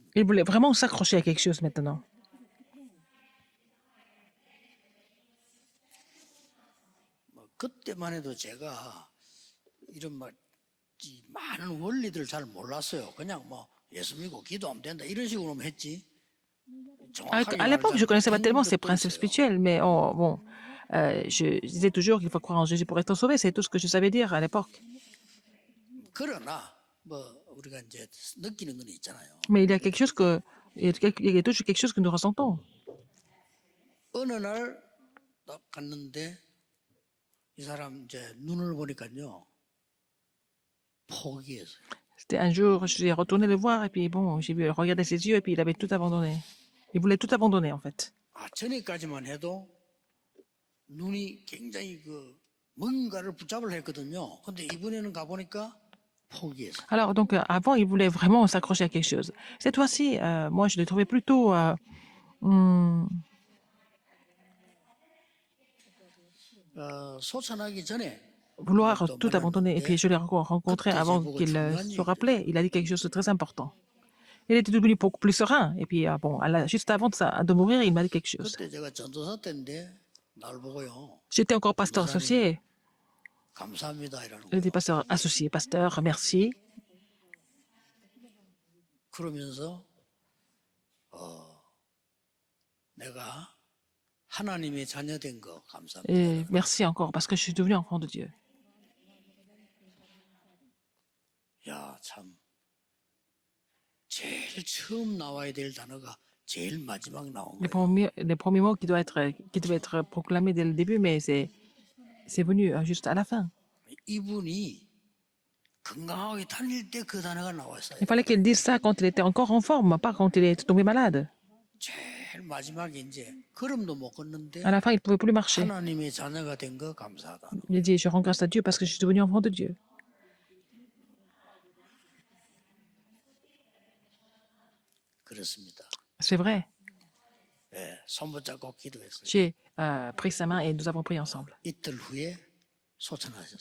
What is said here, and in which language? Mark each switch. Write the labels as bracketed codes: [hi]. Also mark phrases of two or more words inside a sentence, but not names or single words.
[fr] Il voulait vraiment s'accrocher à quelque chose maintenant. [ko] 뭐 그때만 해도 제가 이런 이 많은 원리들 잘 몰랐어요. 그냥 뭐 예수 믿고 기도하면 된다 이런 식으로만 했지. [fr] À l'époque, je ne connaissais pas tellement ces principes spirituels, mais oh, bon, je disais toujours qu'il faut croire en Jésus pour être sauvé. C'est tout ce que je savais dire à l'époque. [ko] 그러나 뭐 우리가 이제 느끼는 건 있잖아요. [fr] Mais il y a quelque chose il y a toujours quelque chose que nous ressentons. [ko] 어느 날 딱 갔는데 이 사람 이제 눈을 보니까요 포기했어요. [fr] C'était un jour, je suis retourné le voir et puis bon, j'ai vu regarder ses yeux et puis il avait tout abandonné. Il voulait tout abandonner en fait. [ko] 전에까지만 해도 눈이 굉장히 뭔가를 붙잡으려 했거든요. 근데 이번에는 가보니까 포기했어요. [fr] Alors donc avant, il voulait vraiment s'accrocher à quelque chose. Cette fois-ci, moi, je le trouvais plutôt [ko] 소천하기 전에 [fr] vouloir tout abandonner. Et puis je l'ai rencontré avant qu'il se rappelait. Il a dit quelque chose de très important. Il était devenu beaucoup plus serein. Et puis bon, juste avant de mourir, il m'a dit quelque chose. [ko] 그때 제가 전도사 때인데 날 보고요. [fr] J'étais encore pasteur associé. [ko] 감사합니다 이러는 [fr] Il était [ko] 거예요. [fr] pasteur associé, pasteur, merci. [ko] 그러면서 내가 하나님의 자녀된 거 감사합니다. [fr] Et merci encore parce que je suis devenu enfant de Dieu. [ko] 야, 참. 제일 처음 나와야 될 단어가 제일 마지막 나온 [fr] Les [ko] 거예요. [fr] premiers mots qui devaient être proclamés dès le début, mais c'est venu juste à la fin. [ko] 이분이 건강하게 다닐 때 그 단어가 나왔어요. [fr] Il fallait qu'il dise ça quand il était encore en forme, pas quand il est tombé malade. [ko] 제일 마지막에 이제 걸음도 못 걷는데 [fr] À la fin, il ne pouvait plus marcher. [ko] 하나님의 자녀가 된 거 감사하다. [fr] Il dit, je rends grâce à Dieu parce que je suis devenu enfant de Dieu. [ko] 그렇습니다. [fr] C'est vrai. [ko] 예, 손 붙잡고 기도했어요. [fr] J'ai pris sa main et nous avons prié ensemble. [ko] 이틀 후에 소천하셨어요.